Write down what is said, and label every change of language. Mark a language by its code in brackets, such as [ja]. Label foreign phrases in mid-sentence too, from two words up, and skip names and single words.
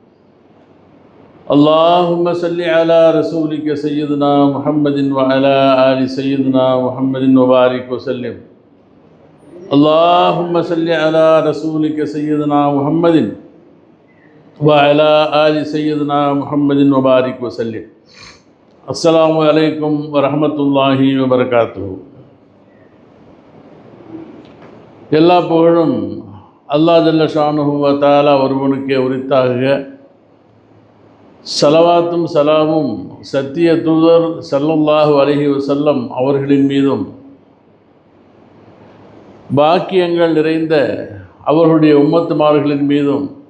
[ar] اللهم صل على رسولك سيدنا محمد وعلى آل سيدنا محمد وبارك وسلم اللهم صل على رسولك سيدنا محمد وعلى آل سيدنا محمد وبارك وسلم السلام عليكم ورحمة الله وبركاته. [ta] எல்லா புகழும் அல்லாஹ் [ar] جل شأنه وتعالى [ta] ஒருவனுக்கே உரித்தாக. ஸலவாத்தும் சலாமும் சத்திய தூதர் [ar] صلى الله عليه وسلم [ta] அவர்களின் மீதும் பாக்கியங்கள் நிறைந்த அவர்களுடைய உம்மத்துமார்களின் மீதும்